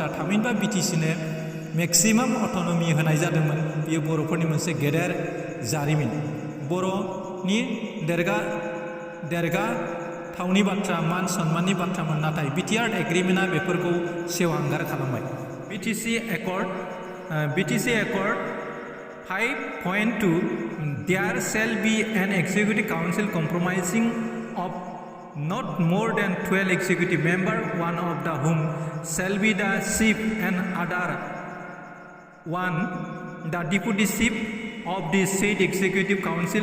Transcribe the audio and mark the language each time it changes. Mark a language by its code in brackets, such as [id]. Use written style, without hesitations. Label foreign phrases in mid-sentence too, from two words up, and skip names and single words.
[brx] थामहिनबा बिटिसिनो [en] maximum autonomy [brx] होनाय जादोंमोन। बेयो बर'फोरनि मोनसे गेदेर जारिमिन, बर'नि देरगाथावनि बाथ्रा, मान सन्माननि बाथ्रामोन। नाथाय बिटिआर एग्रिमेन्टआ बेफोरखौ सेवहांगार खालामबाय। [en] बिटिसि Accord 5.2 There shall be an executive council comprising of not more than 12 executive members, one of whom shall be the chief and other one the deputy chief of the said executive council.